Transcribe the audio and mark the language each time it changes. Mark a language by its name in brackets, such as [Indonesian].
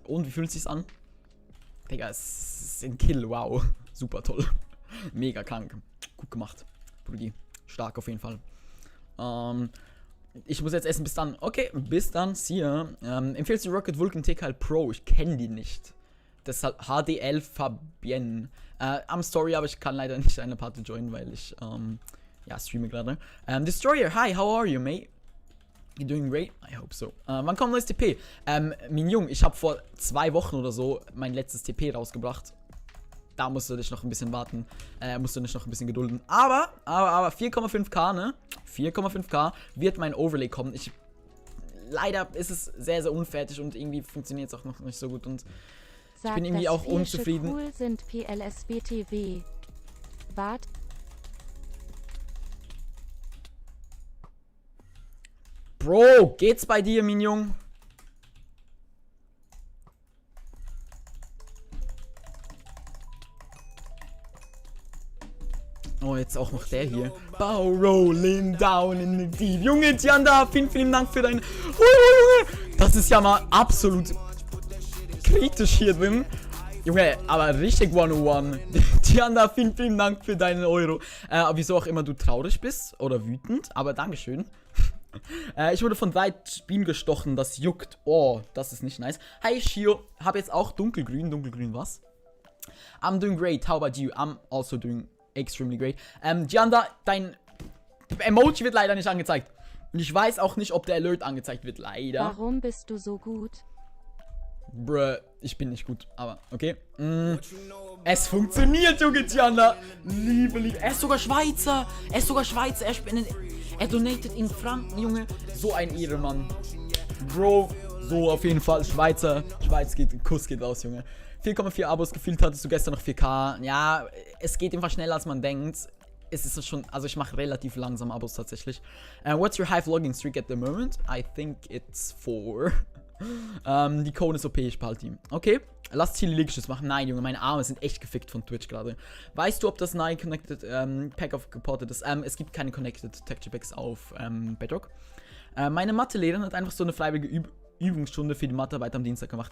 [German] Und wie fühlt es sich an? Digga, es ist ein Kill. Wow. Super toll. Mega krank. Gut gemacht. Brudi. Stark auf jeden Fall. Ich muss jetzt essen. Bis dann. Okay, bis dann. [English] See ya. [German] Empfehlst du Rocket Vulcan TKL Pro? Ich kenne die nicht. Deshalb HDL Fabienne. Am Story, aber ich kann leider nicht eine Party joinen, weil ich ja, streame gerade. [English] Destroyer, hi, how are you, mate? You doing great? I hope so. [German] Wann kommt neues TP? Mein Junge, ich habe vor 2 Wochen oder so mein letztes TP rausgebracht. Da musst du dich noch ein bisschen warten. Musst du dich noch ein bisschen gedulden. Aber 4,5k, ne? 4,5k wird mein Overlay kommen. Leider ist es sehr, sehr unfertig und irgendwie funktioniert es auch noch nicht so gut. Und ich bin irgendwie auch unzufrieden. Cool sind PLSBTW. Wart. Bro, geht's bei dir, mein Junge? Oh, jetzt auch noch der hier. [English] Bow rolling down in the deep. [German] Junge, Tianda, vielen Dank für dein... Junge, das ist ja mal absolut kritisch hier drin. Junge, aber richtig 101. Tianda, vielen Dank für deinen Euro. Wieso auch immer du traurig bist oder wütend, aber Dankeschön. Ich wurde von 3 Bienen gestochen, das juckt. Oh, das ist nicht nice. Hi, Shio. Hab jetzt auch dunkelgrün. [English] Dunkelgrün was? I'm doing great. How about you? I'm also doing extremely great. [German] Gianda, dein Emoji wird leider nicht angezeigt. Und ich weiß auch nicht, ob der Alert angezeigt wird. Leider. Warum bist du so gut? Bruh, ich bin nicht gut, aber okay. Es funktioniert, Junge, Gianda. Liebe. Er ist sogar Schweizer. Er donatet in Franken, Junge. So ein Ehrenmann. Bro, so auf jeden Fall. Kuss geht aus, Junge. 4,4 Abos, gefühlt hattest du gestern noch 4K. Ja, es geht einfach schneller, als man denkt. Es ist schon, also ich mache relativ langsam Abos tatsächlich. [English] What's your high vlogging streak at the moment? I think it's 4. [German] Die Code ist OP, ich behalte ihn. Okay, lass Chili Liegestütz machen. Nein, Junge, meine Arme sind echt gefickt von Twitch gerade. Weißt du, ob das neue Connected Pack of geportet ist? Es gibt keine Connected Texture Packs auf Bedrock. Meine Mathelehrerin hat einfach so eine freiwillige Übungsstunde für die Mathearbeit am Dienstag gemacht.